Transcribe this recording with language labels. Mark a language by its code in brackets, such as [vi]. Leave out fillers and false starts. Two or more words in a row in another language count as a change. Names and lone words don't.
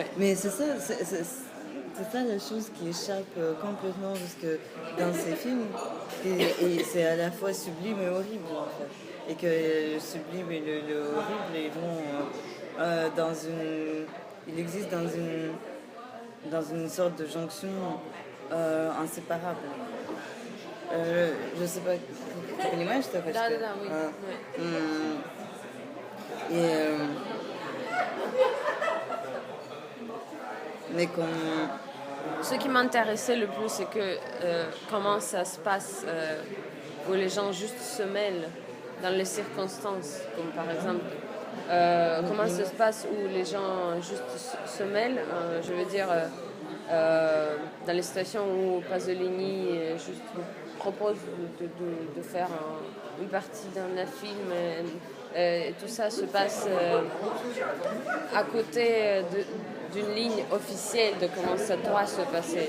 [fr] Mais c'est ça, c'est ça la chose qui échappe complètement, parce que dans ces films, et c'est à la fois sublime et horrible, en fait. Et que le sublime et le horrible, ils vont dans une... Il existe dans une sorte de jonction inséparable. Je sais pas, tu [ru] понимаешь, что я хочу сказать? Да, [fr] oui. Mais qu'on... Ce qui m'intéressait le plus, c'est que comment ça se passe, où les gens juste se mêlent dans les circonstances, comme par exemple, comment ça se passe où les gens juste se mêlent, je veux dire, dans les situations où Pasolini juste propose de faire une partie d'un film, et tout ça se passe à côté d'une ligne officielle de comment ça doit se passer.